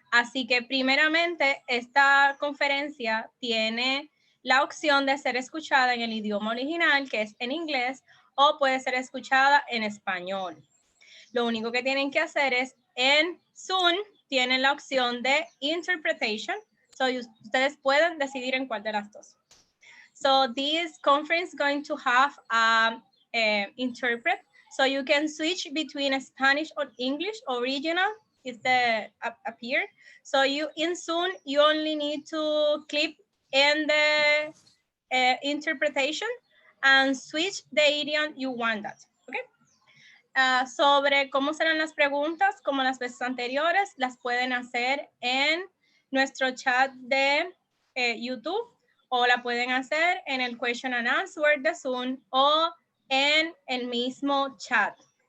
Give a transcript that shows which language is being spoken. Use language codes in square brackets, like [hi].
[es] Así que primeramente esta conferencia tiene la opción de ser escuchada en el idioma original, que es en inglés, o puede ser escuchada en español. Lo único que tienen que hacer es en Zoom tienen la opción de interpretation. So ustedes pueden decidir en cuál de las dos. [en] So this conference is going to have interpret. So you can switch between Spanish or English original is the up here. So you in Zoom, you only need to click in the interpretation and switch the idiom you want that. Okay. [es] Sobre cómo serán las preguntas, como las veces anteriores, las pueden hacer en nuestro chat de YouTube o la pueden hacer en el [en] question and answer [es] de Zoom o en el mismo chat.